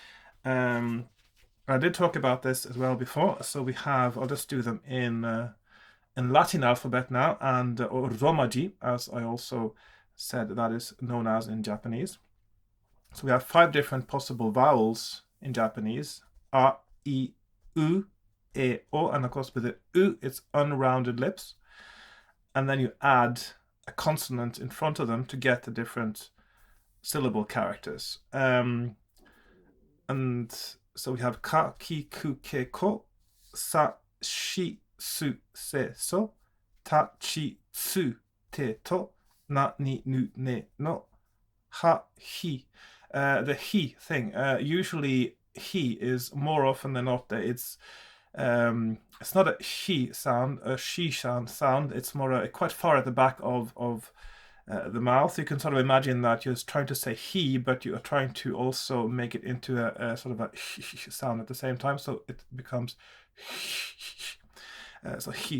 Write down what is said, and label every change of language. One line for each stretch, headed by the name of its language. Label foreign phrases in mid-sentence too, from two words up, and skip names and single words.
English: I did talk about this as well before, so we have, I'll just do them in Latin alphabet now, and or Romaji, as I also said that is known as in Japanese. So we have 5 different possible vowels in Japanese:
Japanese: a, I, u, e, o,
English: and of course with the u, it's unrounded lips. And then you add a consonant in front of them to get the different syllable characters. And so we have
Japanese: ka, ki, ku, ke, ko, sa, shi, su, se, so, ta, chi, tsu, te to, na ni nu ne no, ha he.
English: The he thing. Usually he is more often than not it's not a he sound, a she sound. It's more quite far at the back of the mouth. You can sort of imagine that you're trying to say he, but you are trying to also make it into a sort of a sound at the same time, so it becomes so he.